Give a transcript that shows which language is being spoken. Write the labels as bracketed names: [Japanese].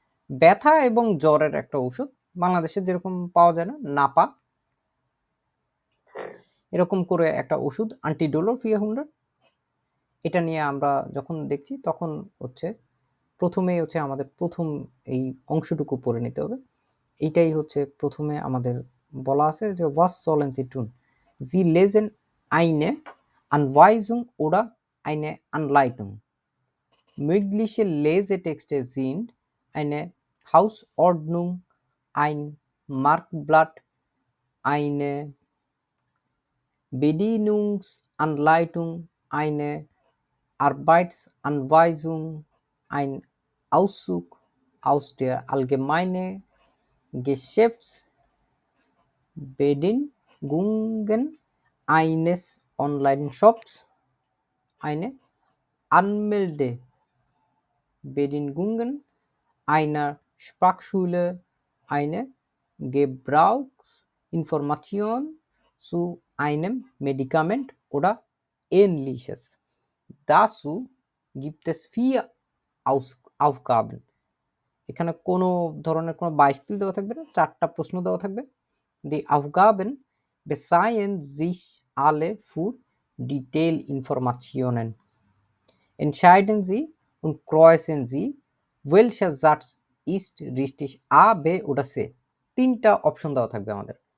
[Bangla] ব্যথা এবং জ্বরের একটা ওষুধ বাংলাদেশে যেরকম পাওয়া যায় না, নাপা, এরকম করে একটা ওষুধ আন্টিডোলো ফিয়া হুন্ডার্ট। এটা নিয়ে আমরা যখন দেখছি তখন প্রথমেই আমাদের প্রথম এই অংশটুকু পড়ে নিতে হবে। এইটাই প্রথমে আমাদের বলা আছে যে [German] was sollen sie tun? Sie lesen eine Anweisung oder eine Anleitung. Mögliche Lesetexte sind eine Hausordnung, ein Markblatt, eine Bedienungsanleitung, eine Arbeitsanweisung, ein Auszug aus der allgemeinen Geschäftsbedingungen eines Online-Shops, eine Anmeldebedingungen einer Sprachschule, eine Gebrauchsinformation zu einem Medikament oder ähnliches. Dazu gibt es 4 Aufgaben. [Bangla] এখানে কোনো ধরনের কোনো beispiel দেওয়া থাকবে না, 4টা প্রশ্ন দেওয়া থাকবে। [German] Die Aufgaben beziehen sich alle für Detailinformationen. Entscheiden Sie und kreuzen Sie, welcher Satz ist richtig, A, B oder C. [Bangla] 3টা অপশন দেওয়া থাকবে আমাদের।